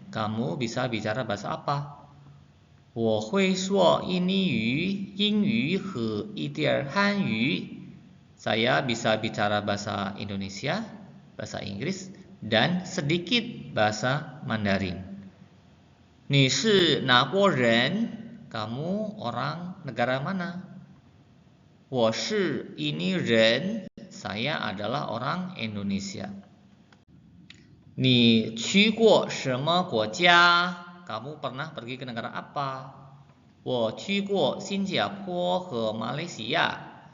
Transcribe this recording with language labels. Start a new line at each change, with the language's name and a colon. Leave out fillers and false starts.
Indonesian: Kamu bisa bicara bahasa apa?
Chinese: 我会说印尼语、英语和一点汉语.
Indonesian: Saya bisa bicara bahasa Indonesia, bahasa Inggris, dan sedikit bahasa Mandarin.
Chinese: 你是哪国人?
Indonesian: Kamu orang negara mana?
Chinese: 我是印尼人.
Indonesian: Saya adalah orang Indonesia.
Chinese: 你去过什么国家?
Indonesian: Kamu pernah pergi ke negara apa?
Chinese: 我去过新加坡和马来西亚.